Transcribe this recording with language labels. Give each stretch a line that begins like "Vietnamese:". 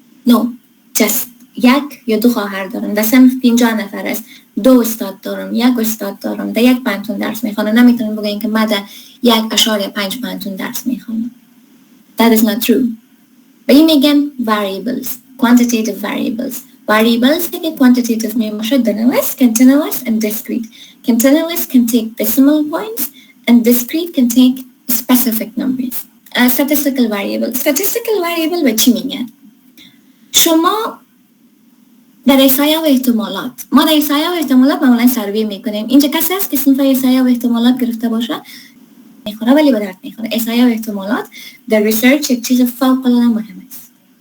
English: No, just
Persian: 1 یا 2 خواهر دارم. در صنف 50 نفر است. 2 استاد دارم، 1 استاد دارم، در 1 پانتون درس میخوانم. نمیتونین بگوین که من در 1.5 پانتون درس میخوانم.
English: That is not true.
Persian: به این میگن variables, quantitative variables.
English: Variables که quantitative میباشه dynamic, continuous and discrete. Continuous can take decimal points and discrete can take specific numbers. Statistical variable.
Persian: Statistical variable به چی میگن؟ شما در احصایه و احتمالات، ما در احصایه و احتمالات معمولا سروی میکنیم. اینجا کسی هست که صنف احصایه و احتمالات گرفته باشه؟ میخوره ولی به درد میخوره. احصایه و احتمالات در ریسرچ یک چیز فوق العاده مهم است.